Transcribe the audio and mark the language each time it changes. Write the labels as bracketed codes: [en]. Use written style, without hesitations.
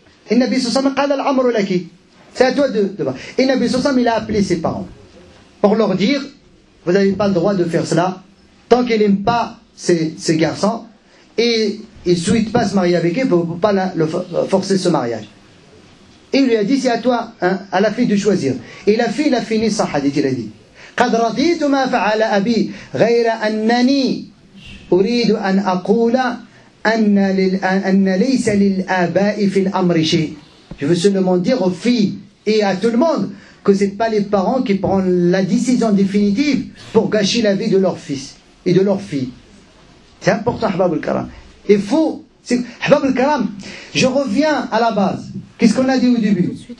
[fr] Et Nabi sallallahu alayhi wa sallam, c'est à toi de voir. Et Nabi sallallahu alayhi wa sallam, il a appelé ses parents pour leur dire, vous n'avez pas le droit de faire cela tant qu'il n'aime pas ces garçons, et il ne souhaite pas se marier avec eux, il ne peut pas forcer ce mariage. Et il lui a dit, c'est à toi, à la fille de choisir. Et la fille, il a fini sa hadith, il a dit, [ar] قد رضيت ما فعل أبي غير أنني أريد أن أقول أن ليس للآباء في الأمر شيء. [fr] Je veux seulement dire aux filles et à tout le monde que ce n'est pas les parents qui prennent la décision définitive pour gâcher la vie de leur fils et de leur fille. C'est important, Ahbab al-Karam. Il faut, Ahbab al-Karam, je reviens à la base. Qu'est-ce qu'on a dit au début?